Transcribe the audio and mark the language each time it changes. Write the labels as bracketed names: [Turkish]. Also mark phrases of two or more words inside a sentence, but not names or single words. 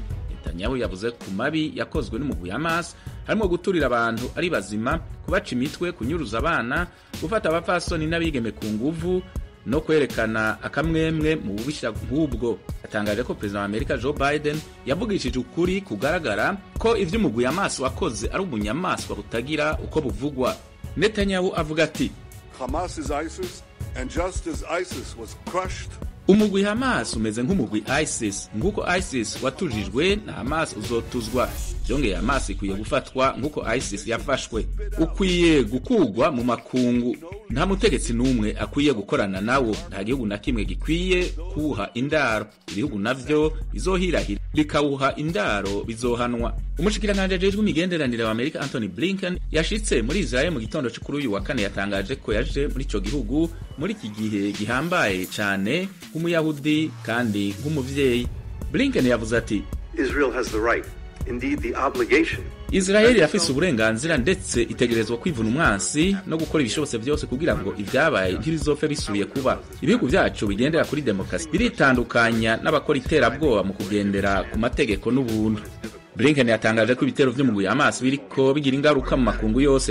[Rundi] Netanyahu yavuze ku mabi yakozwe n'umugwi Hamas harimo guturira abantu ari bazima, kubaca imitwe, kunyuruza abana, gufata abapfasoni n'abigeme ku nguvu no kwerekana akamwemwe mu bubisha nk'ubwo. Atangaje ko President wa Amerika Joe Biden yavugishije ukuri kugaragara ko ivy'umugwi Hamas wakoze ari ubunyamaswa butagira uko buvugwa. Netanyahu avuga ati [English] Hamas is ISIS and just as ISIS was crushed, [Rundi] umugwi Hamas umeze nk'umugwi ISIS, nguko ISIS watujijwe na Hamas uzotuzwa. Byongeye Hamas ikwiye gufatwa nguko ISIS yafashwe. Ukwiye gukugwa mu makungu, nta mutegetsi n'umwe akwiye gukorana nawo, nta gihugu na kimwe gikwiye kuha indaro. Ibihugu navyo bizohirahira bikawuha indaro bizohanwa. Umushikiranganje ajejwe imigenderanire wa Amerika Anthony Blinken yashitse muri Israel mu gitondo cyo kuri uyu wa kane. Yatangaje ko yaje muri ico gihugu muri iki gihe gihambaye cyane nk'umuyahudi kandi nk'umuvyeyi. Blinken yavuze ati [English] Israel has the right, indeed the obligation. [Rundi] Israel yafise uburenganzira ndetse itegerezwa kwivuna umwansi no gukora ibishobotse byose kugira ngo ivyabaye ntibizopfe bisubiye kuba. Ibihugu vyacu bigendera kuri demokrasi biritandukanya n'abakora iterabwoba mu kugendera ku mategeko n'ubuntu. Blinken yatangaje ko ibitero vy'umugwi Hamas biriko bigira ingaruka mu makungu yose.